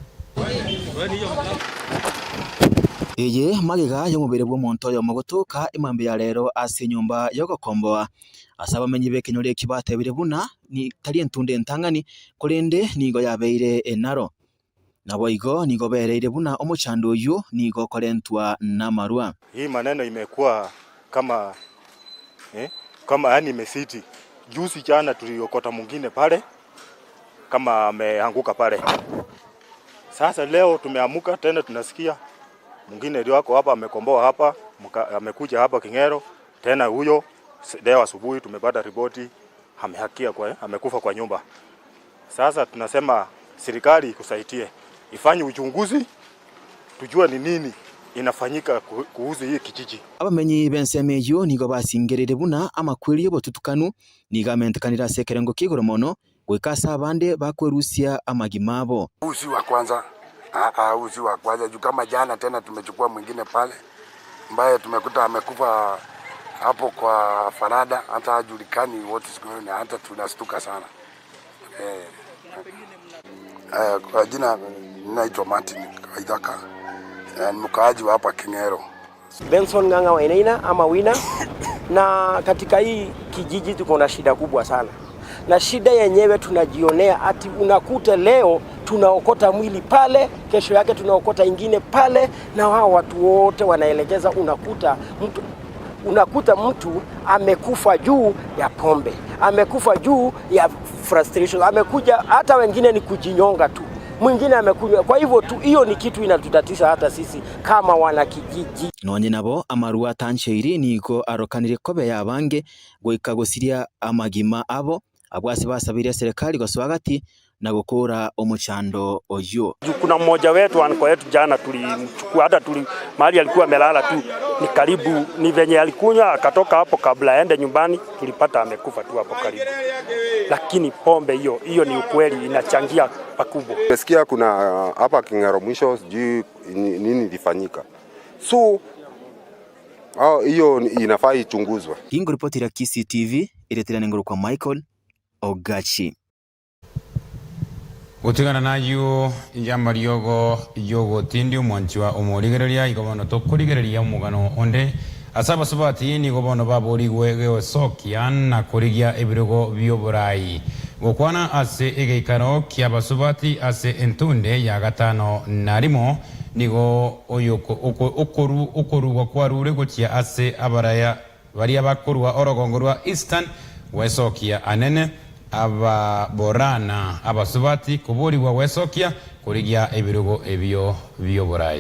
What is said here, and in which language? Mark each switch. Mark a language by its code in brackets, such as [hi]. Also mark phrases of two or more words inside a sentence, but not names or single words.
[guz] Eye magiga y'omubere bw'omuntu oyo mugutuka imambe ya rero ase nyumba yogokomboa asaba menyi bekenyore kibatebire buna ni tari entunde ntangani kurende nigo yabeire enaro nabo igo nigo bereire buna omuchando uyu nigo korentwa na marua. [sw] Hii maneno imekuwa kama yani imesiti. Juzi jana tuliokota mwingine pale kama ameanguka pale. Sasa leo tumeamuka tena tunasikia mwingine ndio wako hapa amekomboa hapa, amekuja hapa King'ero tena huyo leo asubuhi tumepata ripoti amehakia amekufa kwa nyumba. Sasa tunasema serikali ikusaidie, ifanye uchunguzi, tujue ni nini inafanyika kuhusu hii kijiji. [guz] Abamenyi benseme yo nigo basingerere buna amakwiri yobotutukanu nigamentekanira sekerengo kigoro mono gwikasa abande bakwerusia amagimabo. [sw] Uzi wa kwanza uzi wa kwanza juu kama jana tena tumechukua mwingine pale ambaye tumekuta amekufa hapo kwa farada, hata hajulikani [en] what is going on, [sw] hata tunastuka sana. Kwa jina ninaitwa Martin Kaidaka, ni mkaaji wa hapa Kingero. Benson Nganga Wainaina ama Wina. Na katika hii kijiji tuko na shida kubwa sana, na shida yenyewe tunajionea, ati unakuta leo tunaokota mwili pale, kesho yake tunaokota ingine pale, na wao watu wote wanaelekeza, unakuta mtu amekufa juu ya pombe, amekufa juu ya frustration, amekuja hata wengine ni kujinyonga tu, mwingine amekunywa. Kwa hivyo tu hiyo ni kitu inatutatiza hata sisi kama wana kijiji. [guz] Nonye nabo amarua tancheiri niko arokanire kobe yabange goika gosiria amagima abo abwase basabira serikali goswagati na gukura omuchando oyo. [sw] Kuna mmoja wetu anko yetu jana tulimchukua, hata mahali alikuwa amelala tu ni karibu, ni venye alikunywa akatoka hapo, kabla aende nyumbani tulipata amekufa tu hapo karibu. Lakini pombe hiyo ni ukweli inachangia pakubwa. Nasikia kuna hapa Kingero mwisho sijui nini ilifanyika. So hiyo inafaa ichunguzwe. [guz] Hingo ripoti ya Kisi TV ireterana ngoro kwa Michael Ogachi. Gutigana nayo ijamba yogo tindio mwanchiwa omorigereria igobono tokurigereria omugano onde asaba sabati ni gobono babori gwege sokia na kurigia ebirogo bioborai gukwana ase egeikaro kia basubati ase entunde ya gatano narimo nigo oyoko okoru kwarure gochia ase abaraya baria bakorwa orogongorwa Eastern wesokia anene ababorana abasubati kuburiwa wesokia kurigia ebirugo ebyo bioborai.